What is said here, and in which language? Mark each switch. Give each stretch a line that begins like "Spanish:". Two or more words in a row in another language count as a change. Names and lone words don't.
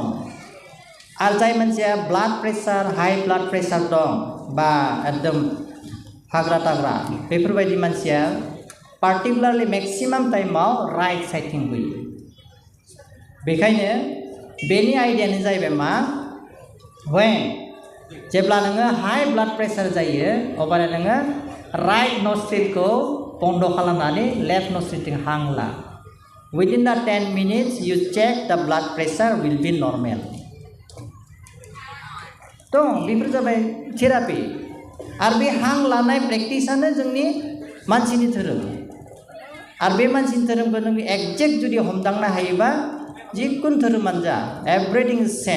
Bodo: आरो जाय मानसिया
English: blood pressure high blood pressure
Bodo: दं बा एकदम हाग्रा ताग्रा बेफोरबायदि मानसिया
English: particularly maximum
Bodo: टाइमाव राइट साइडथिं गयो। बेखायनो बेनि आइडियानो जाहैबाय मा, जेब्ला नोङो
English: high blood pressure
Bodo: जायो अब्ला नोङो राइट नस्ट्रिलखौ बन्द खालामनानै लेफ्ट नस्ट्रिलथिं हां ला।
English: Within the 10 minutes you check the blood pressure will be normal.
Bodo: दं बेफोर जाबाय थेरापि। आरो बे हां लानाय प्रेक्टिसानो जोंनि मानसिनि धोरोम। आरो बे मानसिनि धोरोमखौ नों एक्जेक्ट जुदि हमदांनो हायोबा जिखुनु धोरोमानो जा
English: everything is same.